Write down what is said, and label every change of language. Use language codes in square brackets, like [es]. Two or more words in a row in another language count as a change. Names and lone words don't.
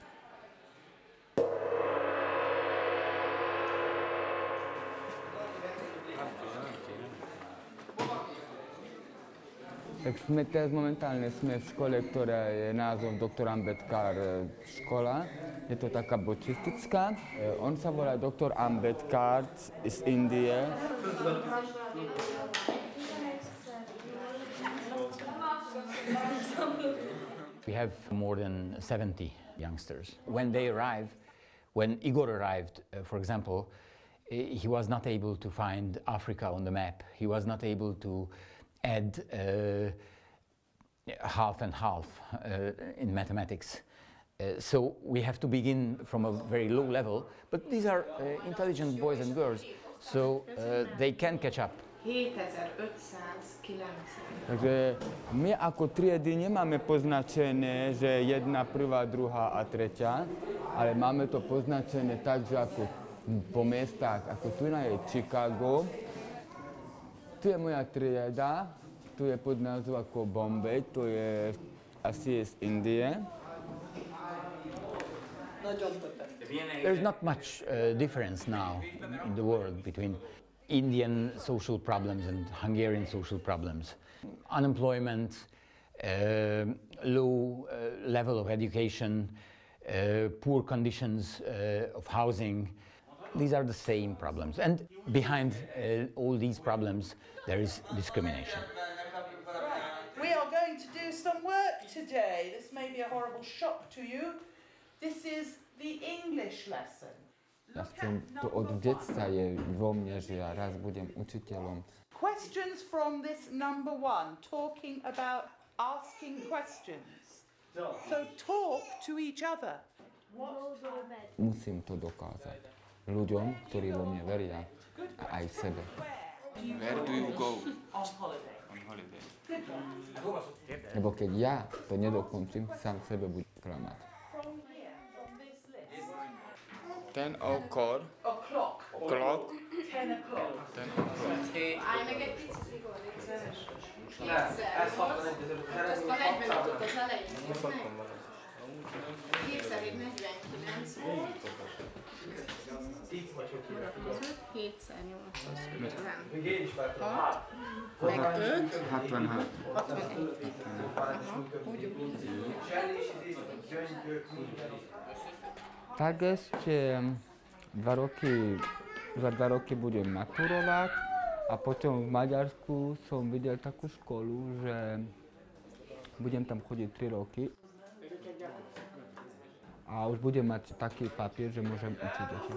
[sk] Tak sme teraz momentálne v škole, ktorá je názvom Dr. Ambedkar škola. Je to taká buddhistická. On sa volá Dr. Ambedkar z Indie. [en] We have more than 70 youngsters. When Igor arrived, for example, he was not able to find Africa on the map. He was not able to add half and half in mathematics. So we have to begin from a very low level, but these are intelligent boys and girls, so they can catch up. 7590. [sk] Takže my ako triedy nemáme poznačené, že jedna, prvá, druhá a tretia, ale máme to poznačené tak, že ako po miestach, ako tu je Chicago, tu je moja trieda, tu je pod názvom ako Bombay, to je asi z Indie. [en] There's not much difference now in the world between Indian social problems and Hungarian social problems. Unemployment, low level of education, poor conditions of housing. These are the same problems. And behind all these problems, there is discrimination. We are going to do some work today. This may be a horrible shock to you. This is the English lesson. [sk] Ja chcem, to od detstva je vo mne, že ja raz budem učiteľom. [en] Questions from this number 1, talking about asking questions. So talk to each other. [sk] Musím to dokázať ľuďom, ktorí vo mne veria a aj sebe. [en] Where do you go? On holiday. On holiday. [sk] Lebo keď ja to nedokončím, sám sebe budem klamať. [en] 10 o'clock. O'clock. Clock. 10 o'clock. 10 o'clock. [hu] Állj meg egy picit, Igor, légy szíves. Azt a 40 jutott az elején, nézd meg. 7x 49 volt. 7x850. Ha? Meg 5. 66. 61. Aha, úgy. [sk] Tak ešte za 2 roky budem maturovať a potom v Maďarsku som videl takú školu, že budem tam chodiť 3 roky a už budem mať taký papier, že môžem učiť deti.